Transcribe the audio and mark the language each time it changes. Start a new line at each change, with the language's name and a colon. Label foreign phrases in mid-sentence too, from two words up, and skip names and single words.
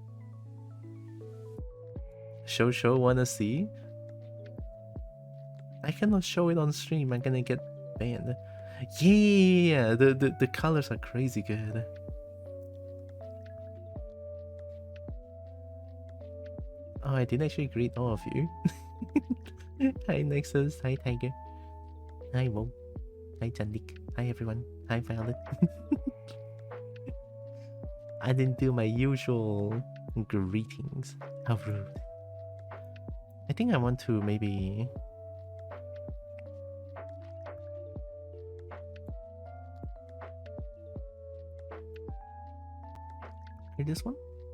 English: Show wanna see? I cannot show it on stream, I'm gonna get banned. Yeah, the colors are crazy good. Oh, I didn't actually greet all of you. Hi Nexus, hi Tiger, hi Wo, hi Chandik, hi everyone, hi Violet. I didn't do my usual greetings. How rude. I think I want to maybe... Hear this one?